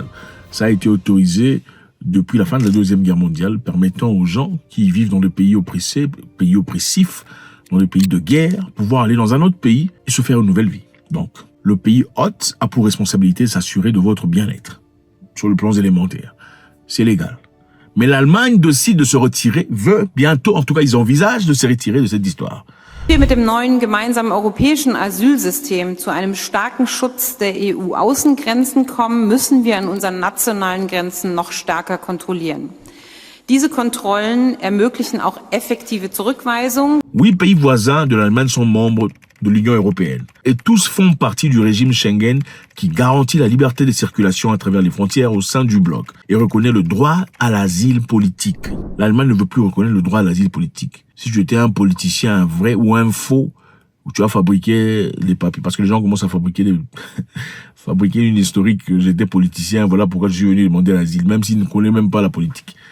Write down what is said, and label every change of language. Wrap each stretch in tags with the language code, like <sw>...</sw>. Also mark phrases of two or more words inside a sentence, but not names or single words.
<fr>Ça a été autorisé depuis la fin de la Deuxième Guerre mondiale, permettant aux gens qui vivent dans des pays oppressifs, dans des pays de guerre, pouvoir aller dans un autre pays et se faire une nouvelle vie. Donc, le pays hôte a pour responsabilité de s'assurer de votre bien-être, sur le plan élémentaire. C'est légal. Mais l'Allemagne décide de se retirer, veut bientôt, en tout cas ils envisagent de se retirer de cette histoire.</fr> <de>Wir mit dem neuen gemeinsamen europäischen Asylsystem zu einem starken Schutz der EU-Außengrenzen kommen, müssen wir an unseren nationalen Grenzen noch stärker kontrollieren. Diese Kontrollen ermöglichen auch effektive Zurückweisungen.</de> <fr>8 pays voisins de l'Allemagne sont membres de l'Union européenne. Et tous font partie du régime Schengen qui garantit la liberté de circulation à travers les frontières au sein du bloc et reconnaît le droit à l'asile politique. L'Allemagne ne veut plus reconnaître le droit à l'asile politique. Si tu étais un politicien, un vrai ou un faux, où tu as fabriqué les papiers, parce que les gens commencent à fabriquer fabriquer une historique que j'étais politicien, voilà pourquoi je suis venu demander l'asile, même s'ils ne connaissent même pas la politique.</fr>